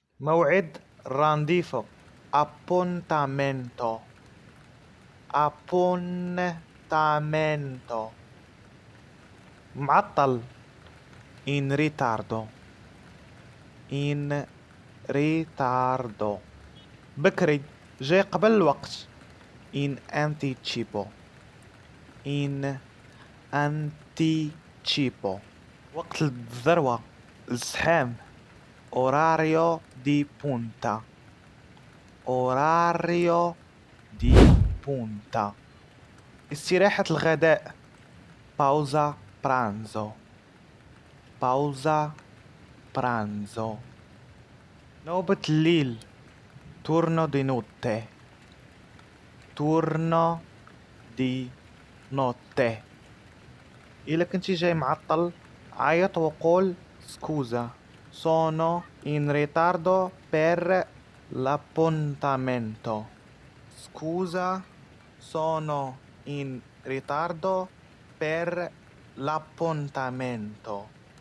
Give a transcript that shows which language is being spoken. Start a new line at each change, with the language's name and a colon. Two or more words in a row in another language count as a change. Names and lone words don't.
Arabic: موعد رانديفو
Italian: appuntamento appuntamento معطل in ritardo in ritardo
Arabic: بكري جاي قبل الوقت
Italian: in anticipo in anticipo
Arabic: وقت الذروة الزحام
Italian: orario di punta orario di punta
Arabic: استراحة الغداء
Italian: pausa pranzo pausa pranzo
Arabic: نوبة الليل
Italian: turno di notte turno di notte
Arabic: إذا كنتي جاي معطل عيط وقول
Italian: scusa sono in ritardo per l'appuntamento scusa sono in ritardo per l'appuntamento